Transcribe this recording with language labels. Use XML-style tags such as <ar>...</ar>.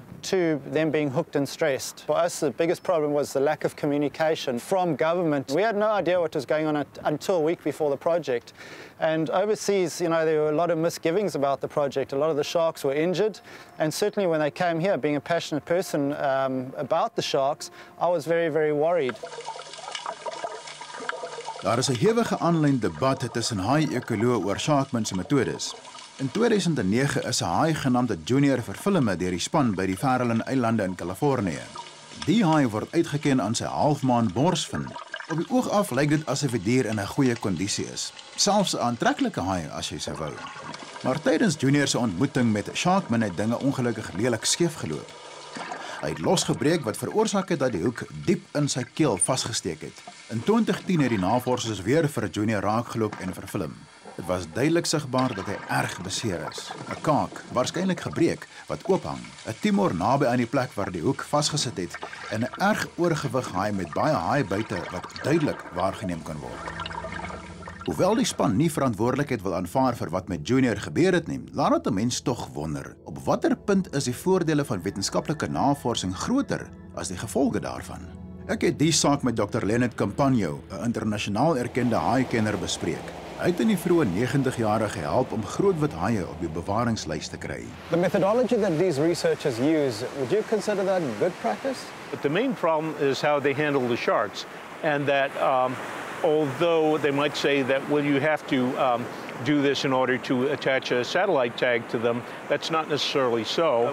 <en>to them being hooked and stressed. For us, the biggest problem was the lack of communication from government. We had no idea what was going on until a week before the project. And overseas, you know, there were a lot of misgivings about the project. A lot of the sharks were injured. And certainly when they came here, being a passionate person about the sharks, I was very, very worried.</en> <af>Daar is 'n hewige aanlyn debat tussen haai-ekoloë oor Sharkman se metodes. In 2009 is 'n haai genaamd Junior vervilme deur die span by die Farallon Eilande in Kalifornië. Die haai word uitgeken aan sy halfmaan borsvin. Op die oog af lyk dit asof die dier in 'n goeie kondisie is, selfs 'n aantreklike haai as jy sou wou. Maar tydens Junior se ontmoeting met Sharkman het dinge ongelukkig lelik skeef geloop. Hy het losgebreek wat veroorsaak het dat die hoek diep in sy keel vasgesteek het. In 2010 het die navorsers weer vir Junior raakgeloop en vervilm. Dit was duidelik sigbaar dat hy erg beseer is. 'n Kaak, waarskynlik gebreek, wat oophang. 'n Tumor naby aan die plek waar die hoek vasgesit het en 'n erg oorgewig haai met baie haaibuite wat duidelik waargeneem kan word. Hoewel die span nie verantwoordelikheid wil aanvaar vir wat met Junior gebeur het nie, laat dit 'n mens tog wonder, op watter punt is die voordele van wetenskaplike navorsing groter as die gevolge daarvan? Ek het die saak met Dr. Leonard Campagno, 'n internasionaal erkende haaikenner, bespreek. Hy het in die vroeë 90-jare gehelp om grootwit haie op die bewaringslys te kry.</af> <en>The methodology that these researchers use, would you consider that good practice? But the main problem is how they handle the sharks, and that although they might say that, well, you have to do this in order to attach a satellite tag to them, that's not necessarily so.</en>